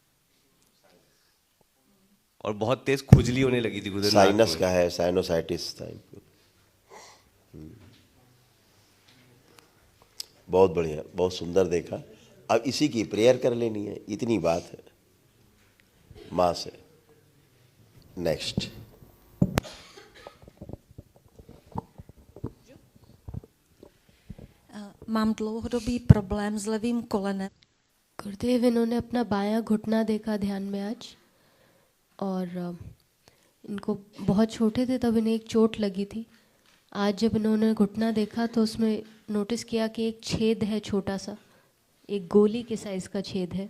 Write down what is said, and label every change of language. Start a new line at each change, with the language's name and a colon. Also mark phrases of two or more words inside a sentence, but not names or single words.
Hindi: और बहुत तेज खुजली होने लगी थी गुरुदेव, नाक साइनस में। का है,
English: sinusitis type.
Hindi: बहुत बढ़िया, बहुत सुंदर देखा। अब इसी की प्रेयर कर लेनी है, इतनी बात है माँ से। नेक्स्ट।
Czech: Mám dlouhodobý problém s levým kolenem.
Hindi: गुरुदेव, इन्होंने अपना बायां घुटना देखा ध्यान में आज, और इनको बहुत छोटे थे तब इन्हें एक चोट लगी थी। आज जब इन्होंने घुटना देखा तो उसमें नोटिस किया कि एक छेद है, छोटा सा, एक गोली के साइज़ का छेद है।